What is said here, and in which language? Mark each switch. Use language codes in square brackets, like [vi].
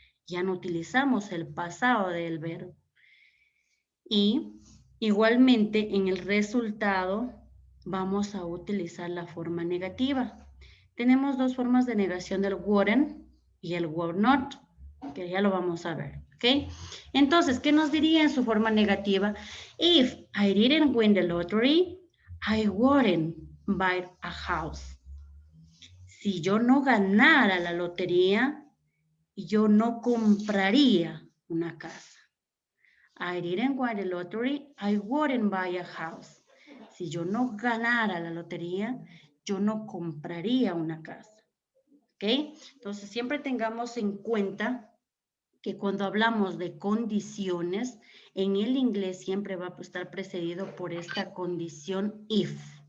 [es] Ya no utilizamos el pasado del verbo. Y igualmente en el resultado vamos a utilizar la forma negativa. Tenemos dos formas de negación del wouldn't y el would not, que ya lo vamos a ver, ¿ok? Entonces, ¿qué nos diría en su forma negativa? [en] If I didn't win the lottery, I wouldn't buy a house. [es] Si yo no ganara la lotería, yo no compraría una casa. [en] I didn't win the lottery, I wouldn't buy a house. [es] Si yo no ganara la lotería, yo no compraría una casa. ¿Ok? Entonces, siempre tengamos en cuenta que cuando hablamos de condiciones, en el inglés siempre va a estar precedido por esta condición if.